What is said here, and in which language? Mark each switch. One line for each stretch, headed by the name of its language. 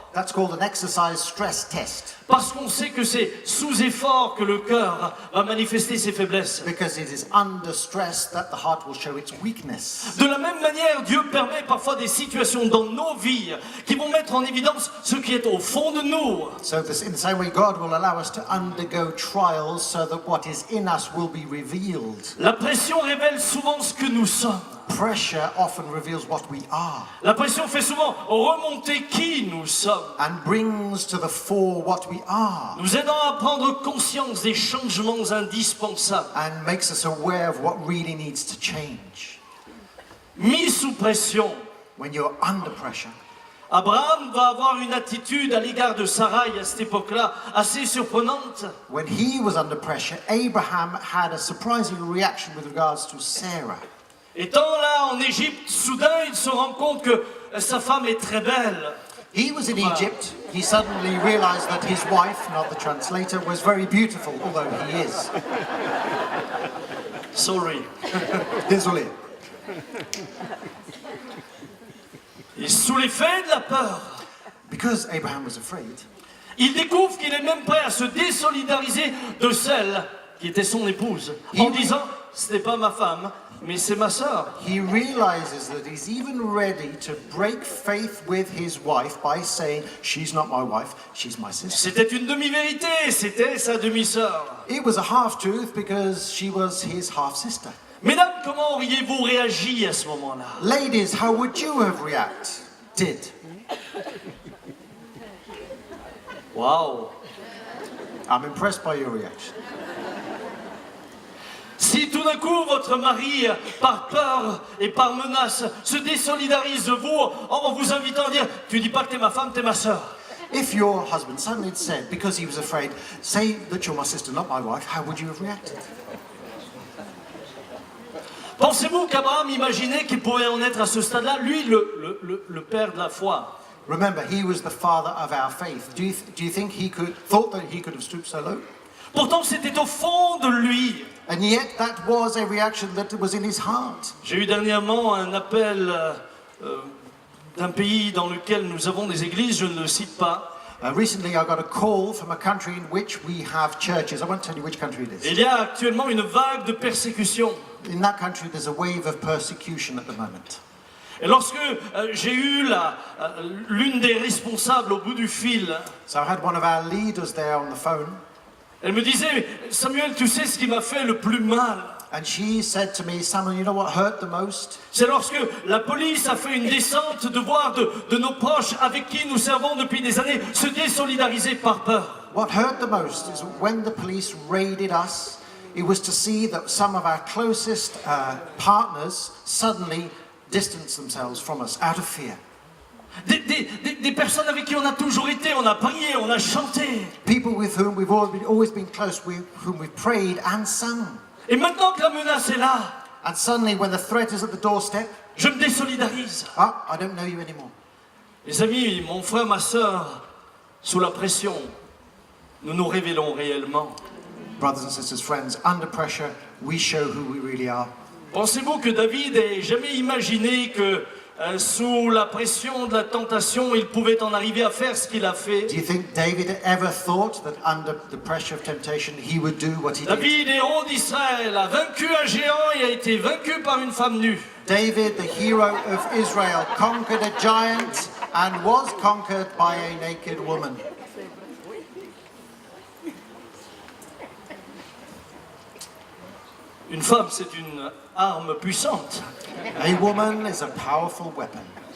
English: That's called an exercise stress test.
French: Parce qu'on sait que c'est sous effort que le cœur va manifester ses faiblesses.
English: Because it is under stress that the heart will show its weakness.
French: De la même manière, Dieu permet parfois des situations dans nos vies qui vont mettre en évidence ce qui est au fond de nous.
English: So in the same way, God will allow us to undergo trials so that what is in us will be revealed.
French: La pression révèle souvent ce que nous sommes.
English: Pressure often reveals what we are
French: La pression fait souvent remonter qui nous sommes,
English: and brings to the fore what we are
French: nous aidant à prendre conscience des changements indispensables.
English: and makes us aware of what really needs to change.
French: Mis sous pression,
English: When you're under pressure,
French: Abraham va avoir une attitude à l'égard de Sarai à cette époque-là assez surprenante.
English: when he was under pressure, Abraham had a surprising reaction with regards to Sarah.
French: Étant là en Égypte, soudain il se rend compte que sa femme est très belle.
English: He was in Egypt. He suddenly realized that his wife, not the translator, was very beautiful, although he is. Sorry.
French: Désolé. Et sous l'effet de la peur,
English: Because Abraham was afraid,
French: il découvre qu'il est même prêt à se désolidariser de celle qui était son épouse, en disant « ce n'est pas ma femme, mais c'est ma sœur ».
English: he realizes that he's even ready to break faith with his wife by saying, she's not my wife, she's my sister.
French: C'était une demi-vérité, c'était sa demi-sœur.
English: It was a half-truth because she was his half-sister.
French: Mesdames, comment auriez-vous réagi à ce moment-là?
English: Ladies, how would you have reacted? Waouh! I'm impressed by your reaction.
French: Si tout d'un coup votre mari, par peur et par menace, se désolidarise de vous en vous invitant à dire « tu dis pas que t'es ma femme, t'es ma sœur ».
English: If your husband suddenly said, because he was afraid, say that you're my sister, not my wife, how would you have reacted?
French: Pensez-vous qu'Abraham imaginait qu'il pouvait en être à ce stade-là, lui, le père de la foi?
English: Remember, he was the father of our faith. Do you think he thought that he could have stooped so low?
French: Pourtant, c'était au fond de lui.
English: And yet that was a reaction that was in his heart.
French: J'ai eu dernièrement un appel d'un pays dans lequel nous avons des églises, je ne le cite pas.
English: Recently I got a call from a country in which we have churches. I won't tell you which country it is.
French: Il y a actuellement une vague de persécution.
English: In that country there's a wave of persecution at the moment.
French: Et lorsque j'ai eu l'une des responsables au bout du fil,
English: So I had one of our leaders there on the phone,
French: elle me disait « Samuel, tu sais ce qui m'a fait le plus mal?
English: and she said to me, Samuel, you know what hurt the most?
French: C'est lorsque la police a fait une descente de voir de nos proches avec qui nous servons depuis des années se désolidariser par peur.
English: What hurt the most is when the police raided us, it was to see that some of our closest partners suddenly distanced themselves from us out of fear.
French: Des personnes avec qui on a toujours été, on a prié, on a chanté.
English: People with whom we've always been close, with whom we've prayed and sung.
French: Et maintenant que la menace est là,
English: And suddenly when the threat is at the doorstep,
French: je me désolidarise.
English: I don't know you anymore.
French: Les amis, mon frère, ma sœur, sous la pression, nous nous révélons réellement.
English: Brothers and sisters, friends, under pressure, we show who we really are.
French: Pensez-vous que David ait jamais imaginé que sous la pression de la tentation, il pouvait en arriver à faire ce qu'il a fait.
English: Do you think David ever thought that under the pressure of temptation he would do what he did?
French: David, héros d'Israël, a vaincu un géant et a été vaincu par une femme nue.
English: David, the hero of Israel, conquered a giant and was conquered by a naked woman.
French: Une femme, c'est une arme puissante.
English: A woman is a powerful weapon.